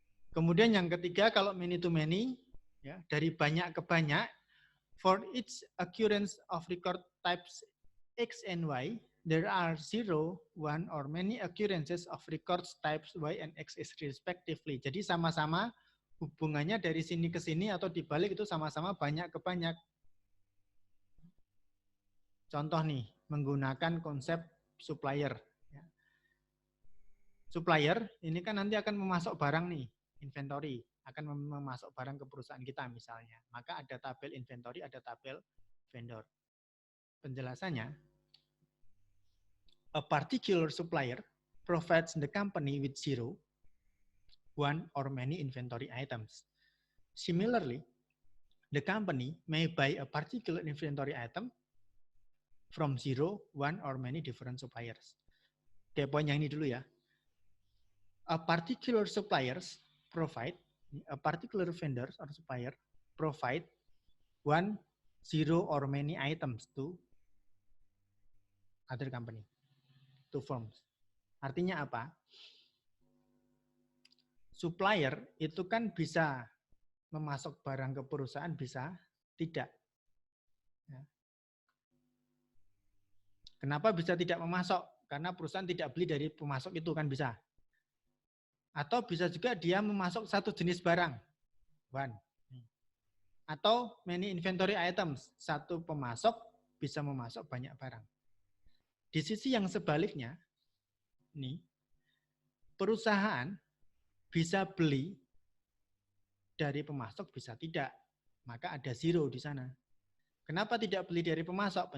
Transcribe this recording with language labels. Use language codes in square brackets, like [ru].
[id] Kemudian yang ketiga, kalau [en] many to many, [id] ya, dari banyak ke banyak, [en] for each occurrence of record types X and Y, there are 0, 1, or many occurrences of records types Y and X respectively. [id] Jadi sama-sama hubungannya dari sini ke sini atau dibalik itu sama-sama banyak ke banyak. Contoh nih, menggunakan konsep supplier. Supplier ini kan nanti akan memasok barang nih, inventory, akan memasok barang ke perusahaan kita misalnya. Maka ada tabel inventory, ada tabel vendor. Penjelasannya, [en] a particular supplier provides the company with 0, 1, or many inventory items. Similarly, the company may buy a particular inventory item from 0, 1, or many different suppliers. [id] Oke, poin yang ini dulu ya. [en] A particular suppliers provide, a particular vendors or supplier provide 1, 0, or many items to other company, to firms. [id] Artinya apa? Supplier itu kan bisa memasok barang ke perusahaan, bisa tidak. Kenapa bisa tidak memasok? Karena perusahaan tidak beli dari pemasok itu, kan bisa. Atau bisa juga dia memasok 1 jenis barang. 1. Atau [en] many inventory items. [id] 1 pemasok bisa memasok banyak barang. Di sisi yang sebaliknya, nih, perusahaan bisa beli dari pemasok, bisa tidak. Maka ada 0 di sana. Kenapa tidak beli dari pemasok?